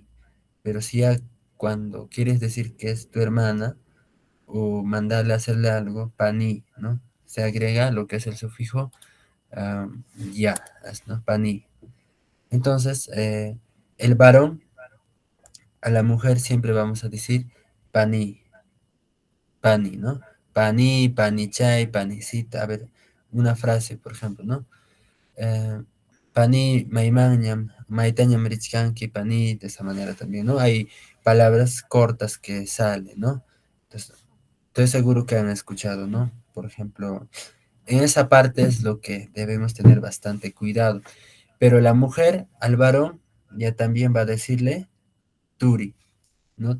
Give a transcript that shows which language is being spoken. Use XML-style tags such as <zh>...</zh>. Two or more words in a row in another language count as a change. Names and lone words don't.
<es>Pero si ya cuando quieres decir que es tu hermana o mandarle a hacerle algo, pani, ¿no? Se agrega lo que es el sufijo ya, ¿no? Pani. Entonces, el varón a la mujer siempre vamos a decir</es> <qu>pani, pani,</qu> <es>¿no?</es> <qu>Pani, panichay, panicita.</qu> <es>A ver, una frase, por ejemplo, ¿no?</es> <qu>Eh, Pani, maimañam, maitañam richkanki, pani,</qu> <es>de esa manera también, ¿no? Hay palabras cortas que salen, ¿no? Entonces, estoy seguro que han escuchado, ¿no? Por ejemplo, en esa parte es lo que debemos tener bastante cuidado. Pero la mujer al varón ya también va a decirle turi, ¿no?</es>